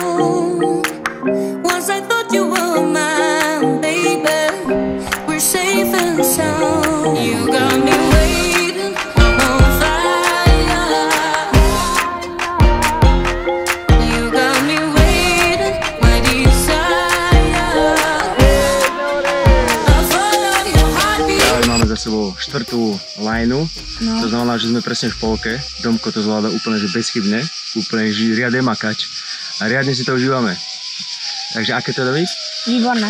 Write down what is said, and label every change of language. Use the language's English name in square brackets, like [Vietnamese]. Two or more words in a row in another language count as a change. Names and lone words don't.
[English] Once I thought you were mine, baby, we're safe and sound. You got me waiting on fire. You got me waiting, my desire. I follow your heartbeat. [Slovak] Máme za sebou štvrtú krajinu. To znamená, že sme presne v polke. Domko to zvláda úplne že bezchybne, úplne riadne makač a riadne si to užívame. Takže aké to David? Výborné.